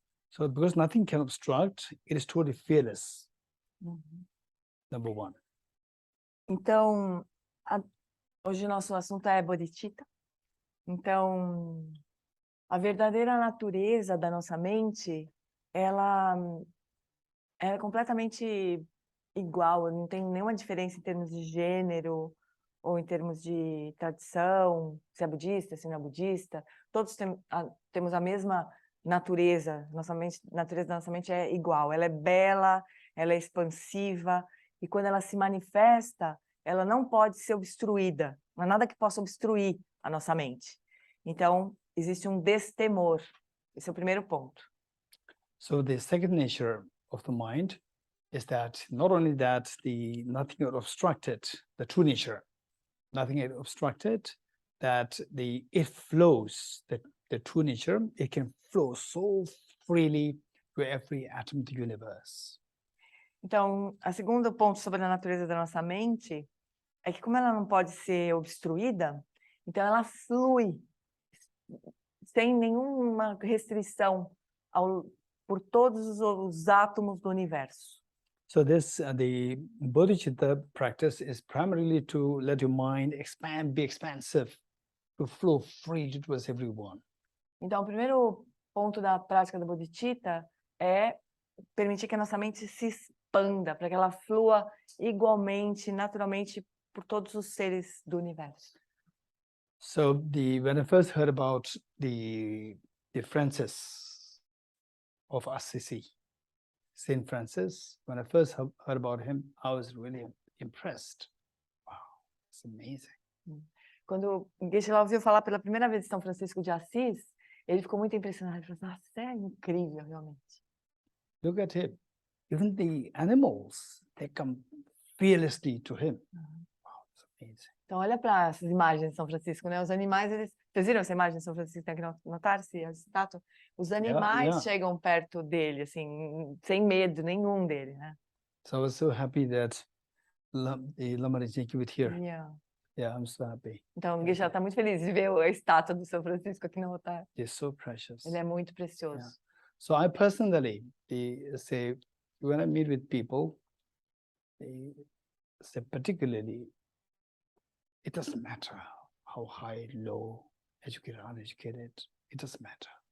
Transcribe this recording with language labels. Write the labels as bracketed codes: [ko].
[en] So because nothing can obstruct, it is totally fearless. Number one. [pt] Então, hoje o nosso assunto é Bodhicitta. Então, a verdadeira natureza da nossa mente, ela é completamente igual, não tem nenhuma diferença em termos de gênero ou em termos de tradição, se é budista, se não é budista. Todos temos a mesma natureza, a natureza da nossa mente é igual, ela é bela, ela é expansiva, e quando ela se manifesta, ela não pode ser obstruída, não há nada que possa obstruir a nossa mente. Então, existe um destemor, esse é o primeiro ponto. [en] So the second nature of the mind is that not only that nothing is obstructed, the true nature, nothing is obstructed, that it flows, the true nature, it can flow so freely to every atom of the universe. [pt] Então, o segundo ponto sobre a natureza da nossa mente é que como ela não pode ser obstruída, então ela flui sem nenhuma restrição por todos os átomos do universo. [en] So the Bodhicitta practice is primarily to let your mind expand, be expansive, to flow freely towards everyone. [pt] Então, o primeiro ponto da prática da Bodhicitta é permitir que a nossa mente se expanda, para que ela flua igualmente, naturalmente, por todos os seres do universo. [en] So when I first heard about the Francis of Assisi, Saint Francis, when I first heard about him, I was really impressed. Wow, it's amazing. [pt] Quando o Geshe ouviu falar pela primeira vez de São Francisco de Assis, ele ficou muito impressionado. Ele falou, nossa, é incrível, realmente. [en] Look at him. Even the animals, they come fearlessly to him. Wow, it's amazing. [pt] Então, olha para essas imagens de São Francisco, né? Os animais, vocês viram essa imagem de São Francisco? Tem aqui no Tarsi, a estátua? Os animais chegam perto dele, assim, sem medo nenhum dele, né? [en] So I was so happy that the Lama Rinchen keep it here. Yeah, I'm so happy. [pt] Então, o Geshe está muito feliz de ver a estátua do São Francisco aqui no altar. [en] It's so precious. [pt] Ele é muito precioso. [en] Yeah. So I personally, say, when I meet with people, they say particularly, it doesn't matter how high, low, educated, uneducated, it doesn't matter.